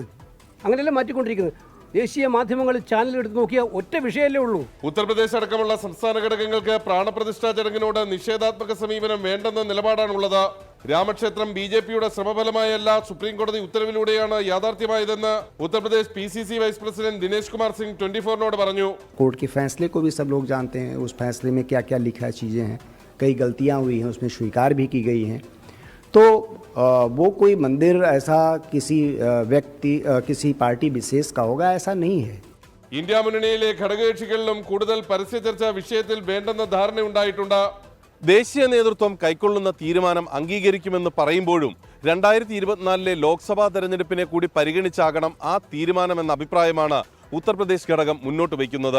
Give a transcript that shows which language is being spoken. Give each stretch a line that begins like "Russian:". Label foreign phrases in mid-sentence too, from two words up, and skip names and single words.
Malayalam: അങ്ങനെയല്ല മാറ്റിക്കൊണ്ടിരിക്കുന്നത്. ദേശീയ മാധ്യമങ്ങളിൽ ചാനൽ എടുത്ത് നോക്കിയാൽ ഒറ്റ വിഷയമല്ലേ ഉള്ളൂ. ഉത്തർപ്രദേശ് അടക്കമുള്ള സംസ്ഥാന ഘടകങ്ങൾക്ക് പ്രാണപ്രതിഷ്ഠാ ചടങ്ങിനോട് നിഷേധാത്മക സമീപനം വേണ്ടെന്ന നിലപാടാണുള്ളത്. രാമക്ഷേത്രം BJPയുടെ ശ്രമഫലമായല്ല, സുപ്രീം കോടതി ഉത്തരവിലൂടെയാണ് യാഥാർത്ഥ്യമായതെന്ന് ഉത്തർപ്രദേശ് PCC വൈസ് പ്രസിഡന്റ് ദിനേശ് കുമാർ സിംഗ് 24നോട് പറഞ്ഞു.
Hindi: कोर्ट के फैसले को भी सब लोग जानते हैं, उस फैसले में क्या क्या लिखा चीज़ें हैं, कई गलतियां हुई हैं, उसमें स्वीकार भी की गई हैं. तो वो कोई मंदिर ऐसा किसी व्यक्ति किसी पार्टी विशेष का होगा, ऐसा नहीं है.
Malayalam: ഇന്ത്യ മുന്നണിയിലെ ഘടകകക്ഷികളിലും കൂടുതൽ പരസ്യ ചർച്ച വിഷയത്തിൽ വേണ്ടെന്ന ധാരണയുണ്ടായിട്ടുണ്ട്. ദേശീയ നേതൃത്വം കൈക്കൊള്ളുന്ന തീരുമാനം അംഗീകരിക്കുമെന്ന് പറയുമ്പോഴും 2024 ലോക്സഭാ തെരഞ്ഞെടുപ്പിനെ കൂടി പരിഗണിച്ചാകണം ആ തീരുമാനമെന്ന അഭിപ്രായമാണ് ഉത്തർപ്രദേശ് ഘടകം മുന്നോട്ട് വയ്ക്കുന്നത്.